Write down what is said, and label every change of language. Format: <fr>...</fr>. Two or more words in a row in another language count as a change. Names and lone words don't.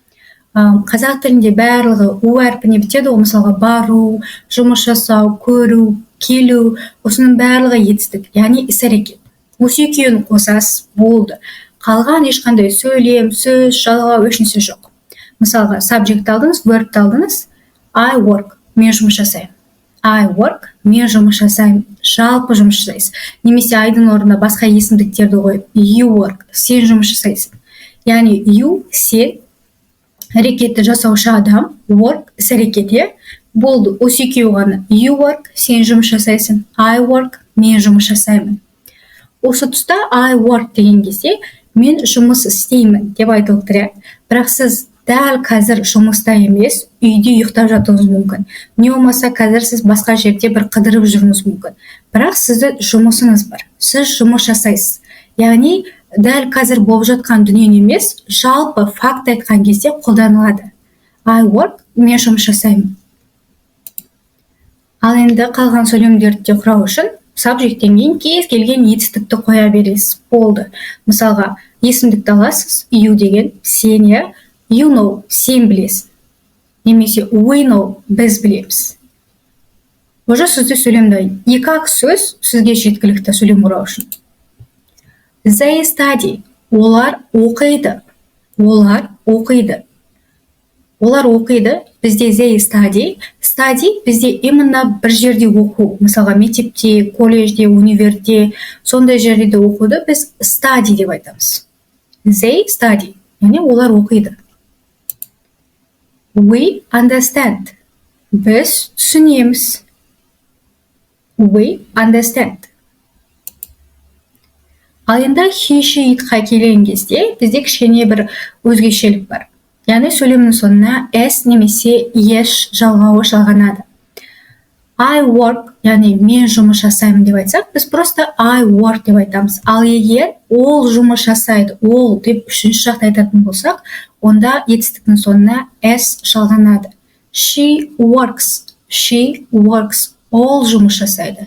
<kk>Қазақ тілінде барлығы у әрпіне бітеді, ол мысалға бару, жұмыс жасау, көру, келу, осының барлығы етістік, яғни іс-әрекет. Осы екеуін қосасыз, болды. Қалған ешқандай сөйлем, сөз, жалғау ешнәрсе жоқ. Мысалға, subject алдыңыз, verb алдыңыз,</kk> <en>I work,</en> <kk>мен жұмыс жасаймын.</kk> <en>I work,</en> <kk>мен жұмыс жасаймын, жалпы жұмыс жасайсыз. Немесе айдың орнына басқа есімдіктерді қойып,</kk> <en>you work,</en> <kk>сен жұмыс жасайсың. Яғни you, сен, әрекетті жасаушы адам, work, іс-әрекет, болды. Осы екеуі ғана.</kk> <en>You work,</en> <kk>сен жұмыс жасайсың.</kk> <en>I work,</en> <kk>мен жұмыс жасаймын. Осы тұста</kk> <en>I work</en> <kk>деген кезде мен жұмыс істеймін деп айтылып тұр. Бірақ сіз дәл қазір жұмыста емес, үйде ұйықтап жатуыңыз мүмкін. Не болмаса қазір сіз басқа жерде бір қыдырып жүріңіз мүмкін. Бірақ сізді жұмысыңыз бар. Сіз жұмыс жасайсыз. Яғни дәл қазір болып жатқан дүние емес, жалпы факт айтқан кезде қолданылады.</kk> <en>I work,</en> <kk>мен жұмыс жасаймын. Ал енді қалған сөйлемдерді де құрау үшін subjecттен кейін кез келген етістікті қоя бересіз. Болды. Мысалға, есімдікті аласыз, you деген, сен,</kk> <en>you know,</en> <kk>сен білесің. Немесе</kk> <en>we know,</en> <kk>біз білеміз. Уже сізде сөйлемді. Екі-ақ сөз сізге жеткілікті сөйлем құрау үшін.</kk> <en>They study.</en> <kk>Олар оқиды. Олар оқиды. Олар оқиды. Бізде</kk> <en>they study.</en> <kk>Study бізде именно бір жерде оқу. Мысалға, мектепте, колледжде, универде, сондай жерде оқуды біз study деп айтамыз.</kk> <en>They study.</en> <kk>Яғни олар оқиды.</kk> <en>We understand.</en> <kk>Біз түсінеміз.</kk> <en>We understand.</en> <kk>Ал енді</kk> <en>he, she,</en> <kk>itқа келген кезде бізде кішкене бір өзгешелік бар. Яғни сөйлемнің соңына s немесе еш жалғауы жалғанады.</kk> <en>I work,</en> <kk>яғни мен жұмыс жасаймын деп айтсақ, біз просто</kk> <en>I work</en> <kk>деп айтамыз. Ал егер ол жұмыс жасайды, ол деп үшінші жақты айтатын болсақ, онда етістіктің соңына s жалғанады.</kk> <en>She works,</en> <kk>ол жұмыс жасайды.</kk>